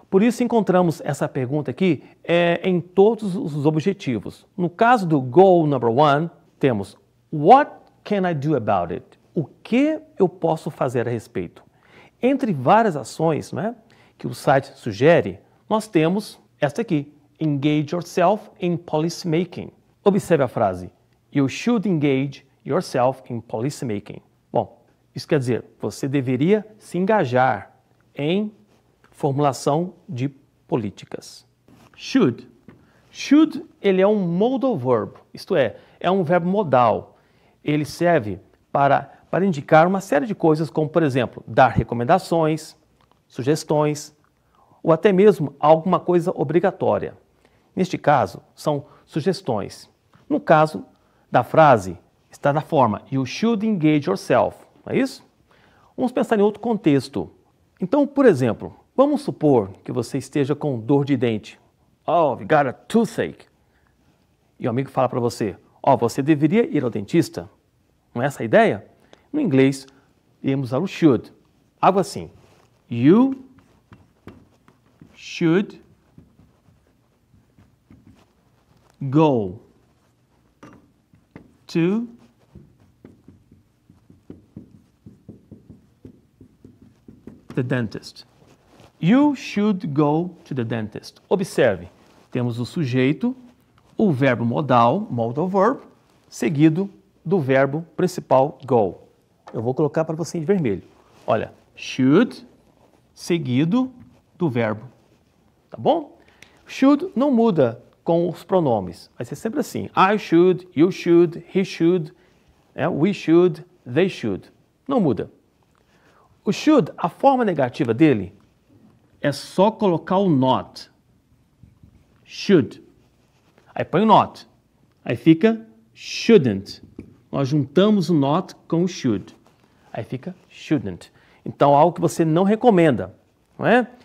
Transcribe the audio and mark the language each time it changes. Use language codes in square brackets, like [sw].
[pt] Por isso encontramos essa pergunta aqui em todos os objetivos. No caso do [en] Goal number 1, [pt] temos [en] What can I do about it? [pt] O que eu posso fazer a respeito? Entre várias ações, né, que o site sugere, nós temos esta aqui, [en] engage yourself in policymaking. [pt] Observe a frase, [en] you should engage yourself in policymaking. [pt] Bom, isso quer dizer, você deveria se engajar em formulação de políticas. Should. Should, ele é um modal verb, isto é um verbo modal. Ele serve para indicar uma série de coisas, como, por exemplo, dar recomendações, sugestões, ou até mesmo alguma coisa obrigatória. Neste caso, são sugestões. No caso da frase, está na forma [en] you should engage yourself, [pt] não é isso? Vamos pensar em outro contexto. Então, por exemplo, vamos supor que você esteja com dor de dente. [en] Oh, you got a toothache. [pt] E o amigo fala para você, você deveria ir ao dentista. Não é essa a ideia? No inglês, iremos usar o should. Algo assim. [en] You should go to the dentist. You should go to the dentist. [pt] Observe, temos o sujeito, o verbo modal, modal verb, seguido do verbo principal go. Eu vou colocar para você em vermelho. Olha, should, seguido do verbo. Tá bom? Should não muda com os pronomes. Vai ser sempre assim. [en] I should, you should, he should, we should, they should. [pt] Não muda. O should, a forma negativa dele, é só colocar o not. Should. Aí põe o not. Aí fica shouldn't. Nós juntamos o not com o should. Aí fica shouldn't. Então, algo que você não recomenda, não é?